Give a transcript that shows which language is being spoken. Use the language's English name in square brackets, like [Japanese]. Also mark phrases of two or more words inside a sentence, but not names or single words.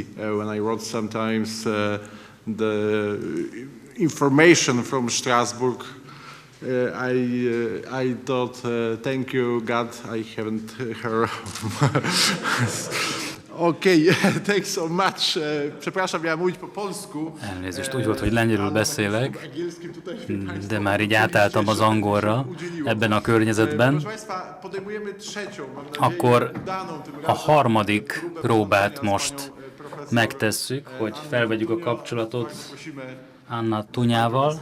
[English] When I wrote sometimes the information from Strasbourg, I thought, thank you, God, I haven't heard. Okay, thanks so much. [Polish] Przepraszam, miałem mówić po polsku. [Hungarian] Elnézést, úgy volt, hogy lengyelül beszélek, de már így átálltam az angolra ebben a környezetben. Akkor a harmadik próbát most megtesszük, hogy felvegyük a kapcsolatot Anna Tunyával.